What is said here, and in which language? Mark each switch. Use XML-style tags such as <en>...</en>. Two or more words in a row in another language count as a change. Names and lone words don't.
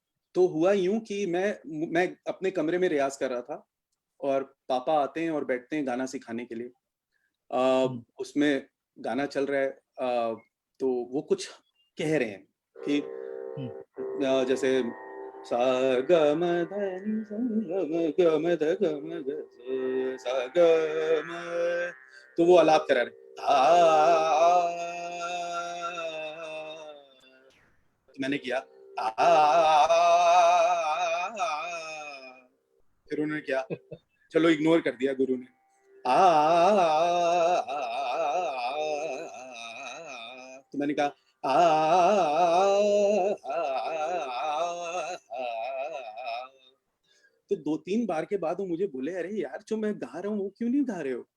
<hi>वाह। तो हुआ यूं कि मैं अपने कमरे में रियाज कर रहा था और पापा आते हैं और बैठते हैं गाना सिखाने के लिए। उसमें गाना चल रहा है, तो वो कुछ कह रहे हैं कि जैसे सा ग म ध नि सा ग म ध ग म ग सा ग म, तो वो आलाप करा रहे तो मैंने किया फिर उन्होंने क्या, चलो इग्नोर कर दिया गुरु ने, तो मैंने कहा तो 2-3 बार के बाद वो मुझे बोले, अरे यार जो मैं गा रहा हूँ वो क्यों नहीं गा रहे हो?</hi>